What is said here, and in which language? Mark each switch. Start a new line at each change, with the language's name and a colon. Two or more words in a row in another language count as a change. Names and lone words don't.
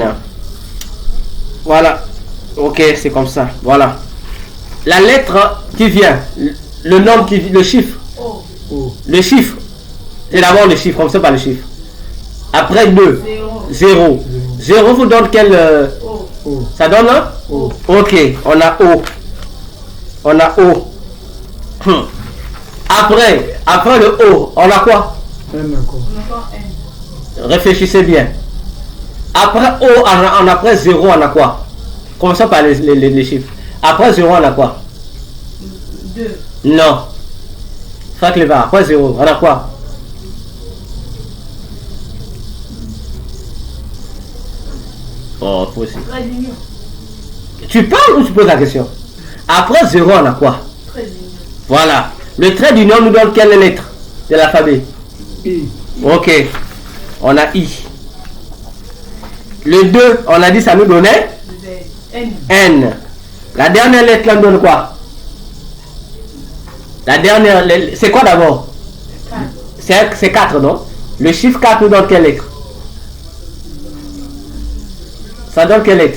French: Voilà. Ok, c'est comme ça. Voilà. La lettre qui vient, le nombre qui vient, le chiffre. Le chiffre. C'est d'abord le chiffre, comme ça pas le chiffre. Après 2. 0. 0 vous donne quel ça donne un O. Ok, on a O. On a O. Après le O, on a quoi? N encore. Réfléchissez bien. Après O, après 0, on a quoi? Commençons par les chiffres. Après 0, on a quoi? 2. Non. Franck Léva, après 0, on a quoi? Oh, possible. Tu parles ou tu poses la question? Après 0, on a quoi? Voilà. Le trait d'union nous donne quelle lettre de l'alphabet? I. Ok. On a I. Le 2, on a dit ça nous donnait N. La dernière lettre là nous donne quoi? La dernière, c'est quoi d'abord? C'est 4, non? Le chiffre 4 nous donne quelle lettre? Ça donne quelle lettre?